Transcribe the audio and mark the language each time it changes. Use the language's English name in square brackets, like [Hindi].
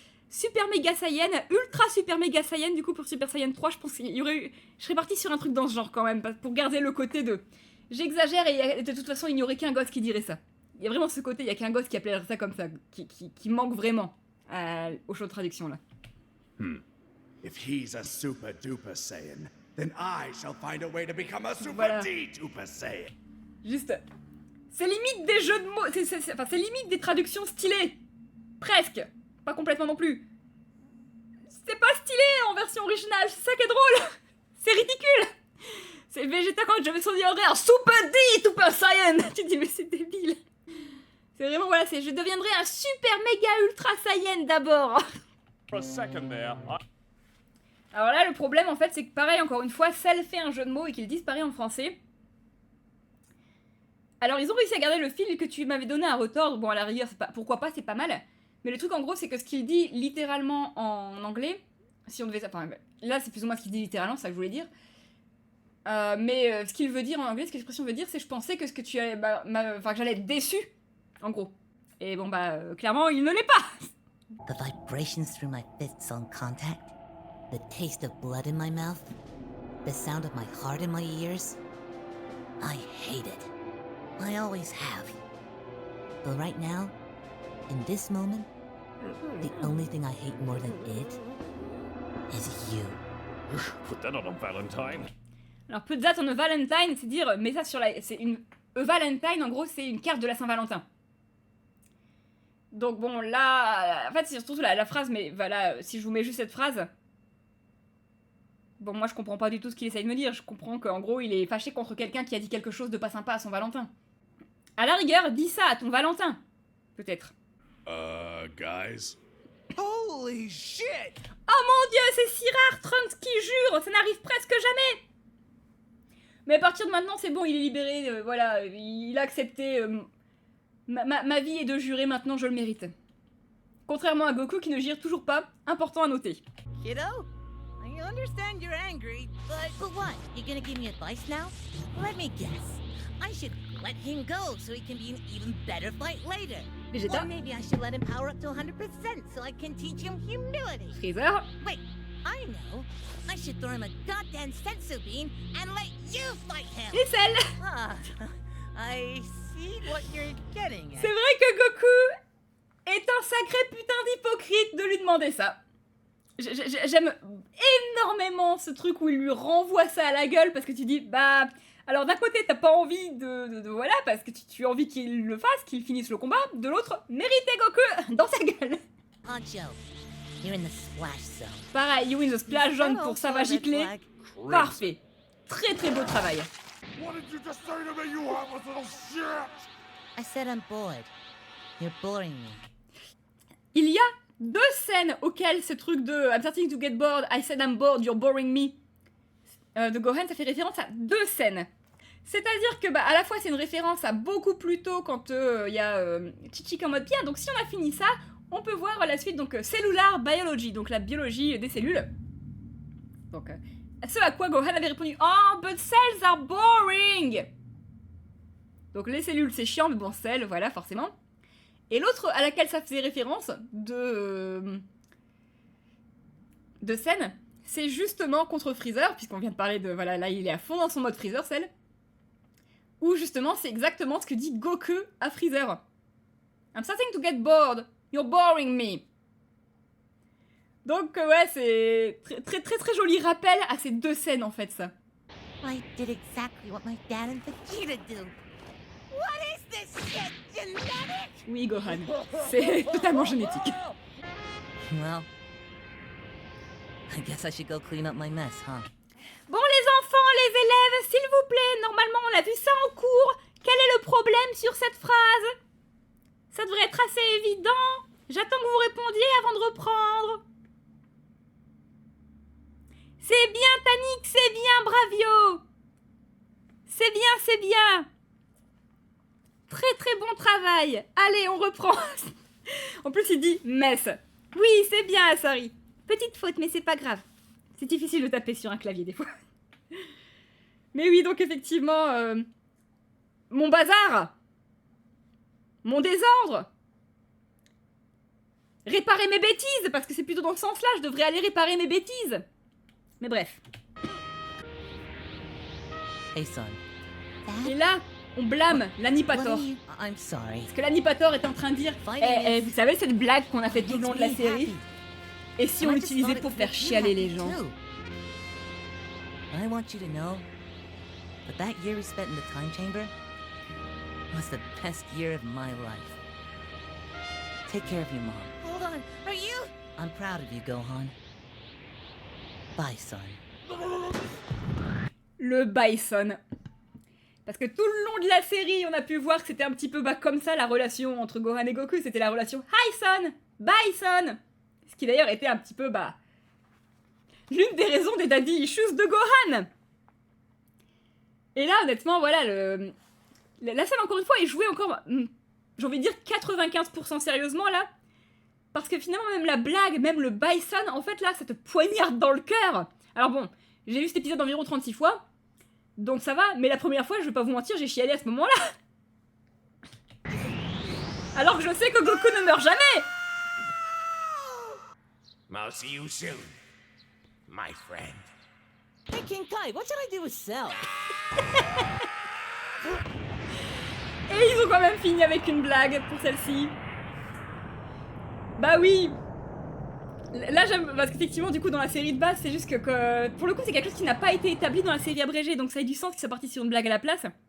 [French] Super méga saiyan, ultra super méga saiyan, du coup pour Super Saiyan 3, je pense qu'il y aurait eu... Je serais partie sur un truc dans ce genre quand même, pour garder le côté de... J'exagère et de toute façon il n'y aurait qu'un gosse qui dirait ça. Il y a vraiment ce côté, il y a qu'un gosse qui appellerait ça comme ça, qui manque vraiment au show de traduction là. [English] If he's a super duper Saiyan, then I shall find a way to become a super [French] Voilà. [English] D-duper Saiyan. [French] Juste... C'est limite des jeux de mots, enfin c'est limite des traductions stylées. Presque. Pas complètement non plus. C'est pas stylé en version originale, c'est ça qui est drôle. C'est ridicule. C'est Vegeta quand j'avais son horaire Super D, Super Saiyan. Tu dis mais c'est débile. C'est vraiment voilà, c'est je deviendrai un super méga ultra Saiyan d'abord. [English] For a second there, [French] Alors là le problème en fait c'est que pareil encore une fois, Cell fait un jeu de mots et qu'il disparaît en français. Alors ils ont réussi à garder le fil que tu m'avais donné à retordre, bon à la rigueur c'est pas, pourquoi pas, c'est pas mal. Mais le truc en gros c'est que ce qu'il dit littéralement en anglais, si on devait... Enfin là c'est plus ou moins ce qu'il dit littéralement, c'est ça que je voulais dire. Mais ce qu'il veut dire en anglais, ce que l'expression veut dire, c'est je pensais que ce que tu allais... Enfin que j'allais être déçu, en gros. Et bon clairement il ne l'est pas. [English] The vibrations through my fists on contact, the taste of blood in my mouth, the sound of my heart in my ears. I hate it. I always have. But right now, in this moment, the only thing I hate more than it is you. Put that on a Valentine. [French] Alors [English] put that on a Valentine, [French] c'est dire, mets ça sur la... C'est une... [English] A Valentine, [French] en gros, c'est une carte de la Saint-Valentin. Donc bon, là... En fait, c'est surtout la phrase, mais voilà, si je vous mets juste cette phrase... Bon, moi, je comprends pas du tout ce qu'il essaye de me dire. Je comprends qu'en gros, il est fâché contre quelqu'un qui a dit quelque chose de pas sympa à son Valentin. À la rigueur, dis ça à ton Valentin. Peut-être. [English] Guys? Holy shit! [French] Oh mon dieu, c'est si rare, Trunks qui jure, ça n'arrive presque jamais. Mais à partir de maintenant, c'est bon, il est libéré, voilà, il a accepté... ma vie est de jurer, maintenant je le mérite. Contrairement à Goku qui ne jure toujours pas, important à noter. [English] Kiddo, I understand you're angry, but what? You're gonna give me advice now? Let me guess. I should let him go so he can be an even better fight later. Vegeta. Or maybe I should let him power up to 100% so I can teach him humility. Freezer. Wait, I know. I should throw him a goddamn sensu bean and let you fight him. [French] Et celle. [English] Ah, I see what you're getting at. [French] C'est vrai que Goku est un sacré putain d'hypocrite de lui demander ça. J'aime énormément ce truc où il lui renvoie ça à la gueule parce que tu dis, bah... Alors d'un côté, t'as pas envie de voilà, parce que tu as envie qu'il le fasse, qu'il finisse le combat. De l'autre, mériter Goku dans sa gueule. [English] Poncho, you're in the splash zone. [French] Pareil, [English] you in the splash zone [French] pour Savage Giclée. Parfait. Très très beau travail. [English] What did you just say to me, you harmless little shit? I said I'm bored. You're boring me. [French] Il y a deux scènes auxquelles ce truc de [English] I'm starting to get bored, I said I'm bored, you're boring me [French] de Gohan, ça fait référence à deux scènes. C'est-à-dire que à la fois c'est une référence à beaucoup plus tôt quand il y a Chichik en mode bien, donc si on a fini ça, on peut voir la suite, donc Cellular Biology, donc la biologie des cellules. Donc ce à quoi Gohan avait répondu [English] Oh, but cells are boring. [French] Donc les cellules c'est chiant, mais bon, cells, voilà, forcément. Et l'autre à laquelle ça faisait référence de scène, c'est justement contre Freezer, puisqu'on vient de parler de... Voilà, là il est à fond dans son mode Freezer, celle. Où justement c'est exactement ce que dit Goku à Freezer. [English] I'm starting to get bored, you're boring me. [French] Donc ouais, c'est très très très joli rappel à ces deux scènes en fait, ça. [English] I did exactly what my dad and Vegeta do. What is this shit, genetic? [French] Oui, Gohan, c'est totalement génétique. [English] Well, I guess I should go clean up my mess, huh? [French] Bon les enfants, les élèves, s'il vous plaît, normalement on a vu ça en cours. Quel est le problème sur cette phrase? Ça devrait être assez évident. J'attends que vous répondiez avant de reprendre. C'est bien Tanik, c'est bien Bravio. C'est bien, c'est bien. Très très bon travail. Allez, on reprend. En plus il dit mess. Oui, c'est bien Asari. Petite faute, mais c'est pas grave. C'est difficile de taper sur un clavier des fois. Mais oui, donc effectivement, mon bazar, mon désordre, réparer mes bêtises, parce que c'est plutôt dans ce sens-là, je devrais aller réparer mes bêtises. Mais bref. [English] Hey, son. [French] Et là, on blâme l'Anipator. [English] I'm sorry. [French] Parce que l'Anipator est en train de dire vous savez cette blague qu'on a fait tout le long de la série? Et si on l'utilisait pour faire chialer les gens? [English] I want you to know that that year we spent in the time chamber was the best year of my life. Take care of your mom. Hold on, are you? I'm proud of you, Gohan. Bye, son. [French] Le Bison. Parce que tout le long de la série, on a pu voir que c'était un petit peu comme ça la relation entre Gohan et Goku. C'était la relation [English] Hi son, Bye son. [French] Ce qui d'ailleurs était un petit peu l'une des raisons des [English] daddy issues [French] de Gohan. Et là, honnêtement, voilà, la scène, encore une fois, est jouée encore, j'ai envie de dire 95% sérieusement, là. Parce que finalement, même la blague, même le Bison, en fait, là, ça te poignarde dans le cœur. Alors bon, j'ai vu cet épisode environ 36 fois, donc ça va, mais la première fois, je vais pas vous mentir, j'ai chialé à ce moment-là. Alors que je sais que Goku ne meurt jamais. [English] I'll see you soon, my friend. Hey, King Kai, what should I do with Cell? [French] Et ils ont quand même fini avec une blague pour celle-ci. Bah oui. Là j'aime, parce qu'effectivement du coup dans la série de base c'est juste que pour le coup c'est quelque chose qui n'a pas été établi dans la série abrégée, donc ça a du sens qu'ils soient partis sur une blague à la place.